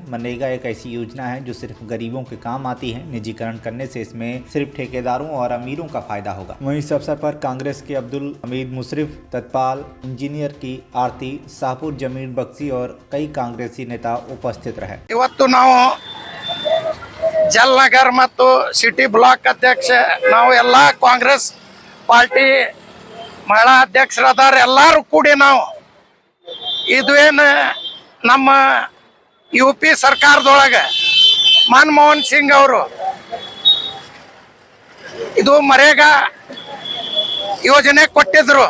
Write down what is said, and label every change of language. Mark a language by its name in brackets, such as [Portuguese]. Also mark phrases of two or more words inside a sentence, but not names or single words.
[Hindi] मनरेगा एक ऐसी योजना है जो सिर्फ गरीबों के काम आती है। निजीकरण करने से इसमें सिर्फ ठेकेदारों और अमीरों का फायदा होगा। वहीं इस अवसर पर कांग्रेस के अब्दुल हमीद मुशर्रफ, तत्पाल इंजीनियर की आरती, शाहपुर जमीर बख्शी और कई कांग्रेसी नेता उपस्थित रहे। [Kannada] ಇವತ್ತು ನಾವು ಜಲನಗರ್ ಮತ್ತು ಸಿಟಿ ಬ್ಲಾಕ್ ಅಧ್ಯಕ್ಷ ನಾವು ಎಲ್ಲ ಕಾಂಗ್ರೆಸ್ ಪಾರ್ಟಿ ಮಹಿಳಾ ಅಧ್ಯಕ್ಷರಾದಾರ ಎಲ್ಲರೂ ಕೂಡಿ ನಾವು ಇದು ಏನು ನಮ್ಮ ಯುಪಿ ಸರ್ಕಾರದೊಳಗೆ ಮನಮೋಹನ್ ಸಿಂಗ್ ಅವರು ಇದು ಮರೇಗಾ ಯೋಜನೆ ಕೊಟ್ಟಿದ್ರು।